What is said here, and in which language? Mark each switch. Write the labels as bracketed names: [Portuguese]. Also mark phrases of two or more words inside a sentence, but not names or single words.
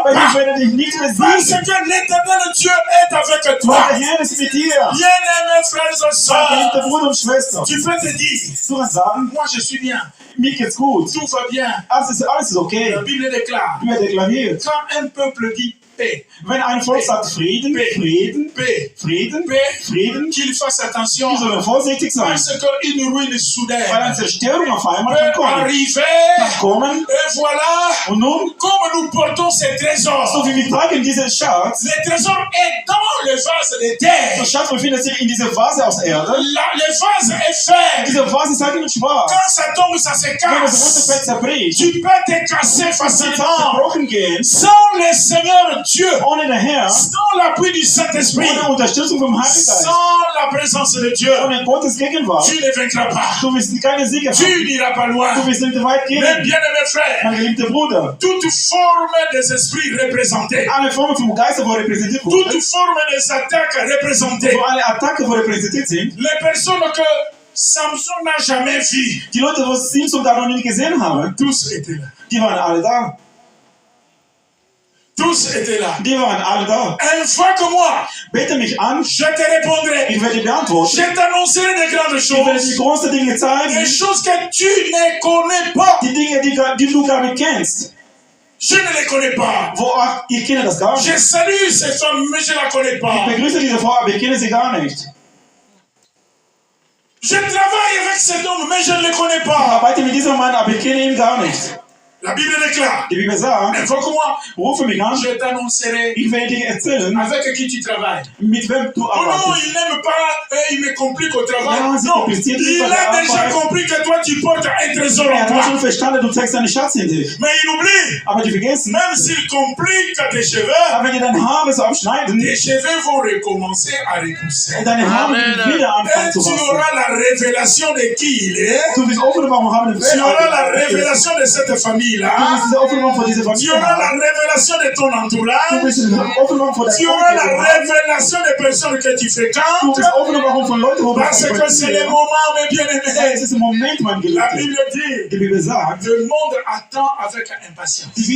[German] aber die [French] pas. [German] werden dich nicht [French] Parce [German] besiegen. [French] que l'éternel Dieu est avec [German] Weil [French] toi. [German] der Herr ist mit dir. [French] Bien-aimés frères et [German] Mein geliebter [French] sœurs, [German] Bruder und Schwester, [French] tu peux te dire, [German] du kannst sagen, [French] moi je suis bien, [German] mir geht's gut, [French] tout va bien. [German] alles ist okay. [French] La Bible déclare, [German] Die Bibel deklariert, [French] quand un peuple dit paix, [German] wenn ein Volk sagt Frieden, Frieden, [French] paix, [German] Frieden, [French] paix, [German] Frieden, [French] qu'il fasse attention, [German] die sollen vorsichtig sein, [French] parce qu'une ruine [German] weil [French] soudaine [German] eine Zerstörung auf einmal [French] peut [German] kann kommen. [French] arriver. [German] Kann kommen. [French] Et voilà, [German] Und nun, [French] comme nous portons ces [German] so [French] trésors, [German] wie wir tragen diesen Schatz, [French] le trésor est dans le vase de terre. [German] der Schatz befindet sich in dieser Vase aus Erde. [French] Le vase est fait. [German] Diese Vase ist eigentlich schwarz. [French] Quand ça tombe, ça se [German] Wenn es [French] casse. [German] runterfällt, zerbricht. [French] Tu peux te casser facilement. [German] Zerbrochen gehen, [French] Sans le Seigneur Dieu, [German] ohne den Herrn, [French] sans l'appui du Saint-Esprit, [German] ohne Unterstützung vom Heiligen Geist, [French] sans la présence de Dieu, [German] ohne Gottes Gegenwart, [French] tu ne vaincras pas. [German] du wirst keine Siege [French] Tu [German] haben. [French] n'iras pas loin. [German] Du wirst nicht weit [French] Mais [German] gehen. [French] bien-aimés frères, [German] Mein geliebter Bruder, [French] toute forme des esprits représentés, [German] alle Formen vom Geist, wo repräsentiert [French] toute [German] wurden, [French] forme des attaques représentées, [German] wo alle Attacken, wo repräsentiert sind, [French] les personnes que Samson n'a jamais vues, [German] die Leute, die Simson da noch nicht gesehen haben, [French] tous étaient là. [German] die waren alle da. [French] Tous étaient là. [German] Die waren alle da. [French] Invoque moi, [German] Bete mich an, [French] je te répondrai. [German] ich werde dir beantworten. [French] Je t'annoncerai des grandes [German] Ich werde dir [French] choses, [German] große Dinge [French] des [German] zeigen, [French] choses que tu ne connais pas. [German] die Dinge, die du gar nicht kennst. [French] Je ne les connais pas. [German] Wo auch, ich kenne das gar nicht. [French] Je salue cette femme, mais je ne la connais [German] Ich [French] pas. [German] begrüße diese Frau, aber ich kenne sie gar nicht. [French] Je travaille avec cet homme, mais je ne le connais [German] Ich [French] pas. [German] arbeite mit diesem Mann, aber ich kenne ihn gar nicht. [French] La Bible déclare, [German] Die Bibel sagt, [French] invoque-moi, [German] rufe mich an, [French] je t'annoncerai [German] ich werde dir erzählen, [French] avec qui tu travailles. [German] mit wem du [French] Oh non, [German] arbeitest. [French] il n'aime pas, il me complique au travail. Ja, c'est Non, compliqué, il pas a de déjà [German] Arbeit. [French] compris que toi tu portes un trésor en [German] Er hat [French] toi. [German] schon verstanden, du trägst einen Schatz in dich. [French] Mais il oublie, [German] Aber die vergessen, [French] même s'il complique tes cheveux, [German] aber wenn die deine Haare so abschneiden, [French] tes cheveux vont recommencer à repousser. [German] deine Haare werden wieder anfangen [French] Et [German] zu [French] tu [German] wachsen. [French] auras la révélation de qui il est. [German] Du wirst Offenbarung haben, [French] Tu auras la révélation de cette famille. famille-là. Tu auras la révélation de ton entourage. Tu auras la révélation des personnes que tu fréquentes. Parce que c'est le moment, mes bien-aimés. La Bible dit, le monde attend avec impatience.